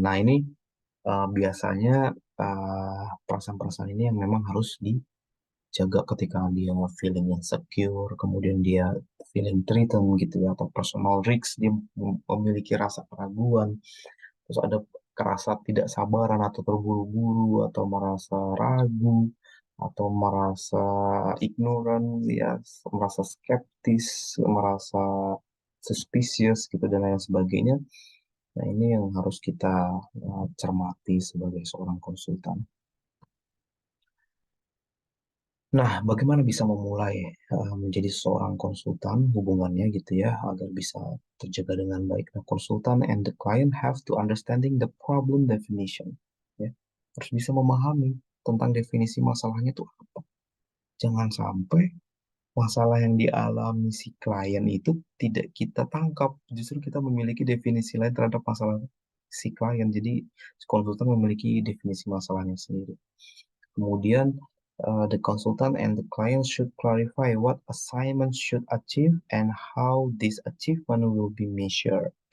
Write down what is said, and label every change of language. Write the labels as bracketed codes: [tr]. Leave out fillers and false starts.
[id] Nah ini biasanya perasaan-perasaan ini yang memang harus dijaga ketika dia [en] feeling insecure, [id] kemudian dia [en] feeling threatened [id] gitu ya, atau [en] personal risk, [id] dia memiliki rasa keraguan, terus ada kerasa tidak sabaran atau terburu-buru atau merasa ragu atau merasa ignorant ya, merasa skeptis, merasa suspicious gitu dan lain sebagainya. Nah, ini yang harus kita cermati sebagai seorang konsultan. Nah, bagaimana bisa memulai menjadi seorang konsultan hubungannya gitu ya agar bisa terjaga dengan baik. [en] Nah, konsultan and the client have to understanding the problem definition. [id] Ya, harus bisa memahami tentang definisi masalahnya itu apa. Jangan sampai masalah yang dialami si klien itu tidak kita tangkap. Justru kita memiliki definisi lain terhadap masalah si klien. Jadi, si konsultan memiliki definisi masalahnya sendiri. Kemudian, [en] the consultant and the client should clarify what assignment should achieve and how this achievement will be measured.